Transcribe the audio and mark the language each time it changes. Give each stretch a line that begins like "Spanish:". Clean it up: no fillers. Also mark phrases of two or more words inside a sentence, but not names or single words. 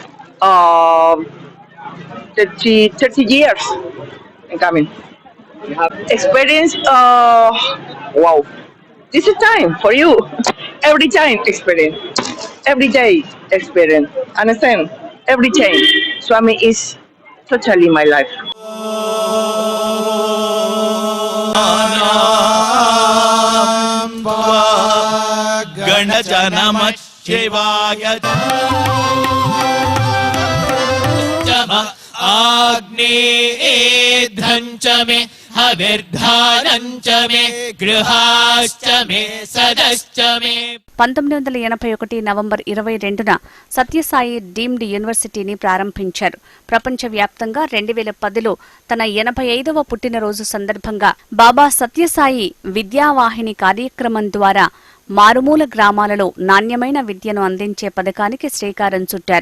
English: 30 years. I'm coming. You have Experience. Wow. This is time for you. Every time experience. Every day experience. Understand? Every time. Swami is totally my life.
Sanskrit: गणजनमशिवाय आग्नेयेऽध्रञ्च मे हविर्धानञ्च मे गृहाश्च मे सदश्च मे.
Telugu: 1981 నవంబర్ 22న సత్యసాయి డీమ్డ్ యూనివర్సిటీని ప్రారంభించారు. ప్రపంచవ్యాప్తంగా 2010లో తన 85వ పుట్టినరోజు సందర్భంగా బాబా సత్యసాయి విద్యావాహిని కార్యక్రమం ద్వారా మారుమూల గ్రామాలలో నాణ్యమైన విద్యను అందించే పథకానికి శ్రీకారం చుట్టారు.